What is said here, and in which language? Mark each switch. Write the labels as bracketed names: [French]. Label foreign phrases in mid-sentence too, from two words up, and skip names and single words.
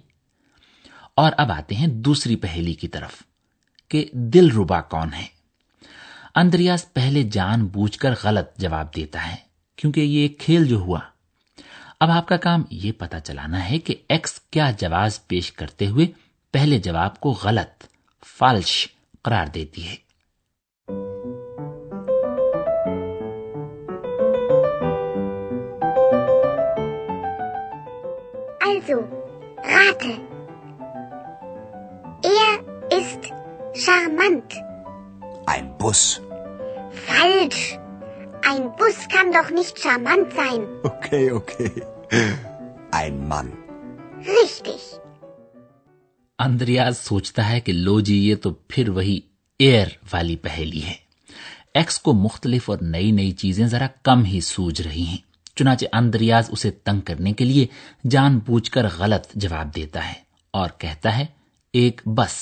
[Urdu] اور اب آتے ہیں دوسری پہیلی کی طرف کہ دلربا کون ہے. آندریاس پہلے جان بوجھ کر غلط جواب دیتا ہے کیونکہ یہ ایک کھیل جو ہوا. اب آپ کا کام یہ پتا چلانا ہے کہ ایکس کیا جواب پیش کرتے ہوئے پہلے جواب کو غلط، falsch قرار دیتی है। [German] Also, rate। Er ist charmant। Ein Bus। Falsch। Ein Bus kann doch nicht charmant sein। Okay। Ein Mann। Richtig। [Urdu] آندریاس سوچتا ہے کہ لو جی، یہ تو پھر وہی er والی پہیلی ہے. ایکس کو مختلف اور نئی نئی چیزیں ذرا کم ہی سوجھ رہی ہیں. چنانچہ آندریاس اسے تنگ کرنے کے لیے جان بوجھ کر غلط جواب دیتا ہے اور کہتا ہے ایک بس.